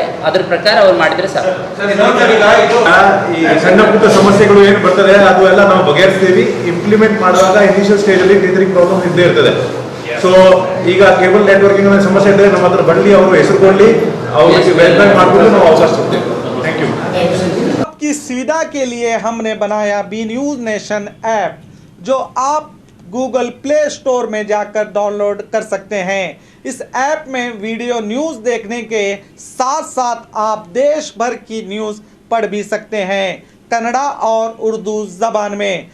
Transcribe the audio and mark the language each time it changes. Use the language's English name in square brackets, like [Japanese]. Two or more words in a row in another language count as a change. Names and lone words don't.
[Kannada] ಅದ್ರ ಪ್ರಕಾರ ಅವ್ರು ಮಾಡಿದರೆ ಸಾಕು. ಈ ಸಣ್ಣ ಪುಟ್ಟ ಸಮಸ್ಯೆಗಳು ಏನು ಬರ್ತದೆ ಅದು ಎಲ್ಲ ನಾವು ಬಗೆಹರಿಸ್ತೀವಿ. ಇಂಪ್ಲಿಮೆಂಟ್ ಮಾಡುವಾಗ [English] initial stage [Kannada] ಅಲ್ಲಿ [English] teething problem [Kannada] ಇದ್ದೇ ಇರ್ತದೆ. ಸೊ ಈಗ [English] cable networking [Kannada] ಸಮಸ್ಯೆ ಇದ್ದರೆ ನಮ್ಮ ಹತ್ರ ಬರಲಿ, ಅವರು ಹೆಸರು ಕೊಡಲಿ, ಅವ್ರಿಗೆ ವೆರಿಫೈ ಮಾಡಿಕೊಂಡು ನಾವು ಅವಕಾಶ ಕೊಡ್ತೇವೆ. [English] thank you. [Hindi] आपकी सुविधा के लिए हमने बनाया बी न्यूज़ नेशन ऐप, जो आप गूगल प्ले स्टोर में जाकर डाउनलोड कर सकते हैं। इस ऐप में [English] video news [Hindi] देखने के साथ साथ आप देश भर की न्यूज़ पढ़ भी सकते हैं, कन्नड़ा और उर्दू ज़बान में।